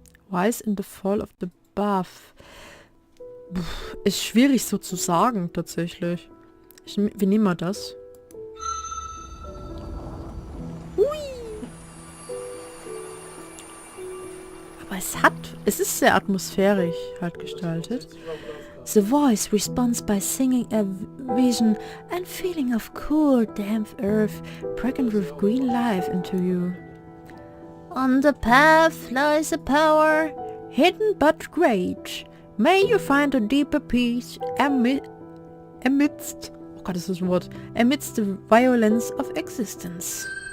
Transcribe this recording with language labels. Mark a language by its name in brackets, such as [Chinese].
[English] Rise in the fall of the above. [German] Ist schwierig so zu sagen, tatsächlich. Wie nehmen wir das? Hui. Aber es ist sehr atmosphärisch halt gestaltet. [English] The voice responds by singing a vision and feeling of cool, damp earth pregnant with green life into you. On the path lies a power, hidden but great. May you find a deeper peace amidst the violence of existence.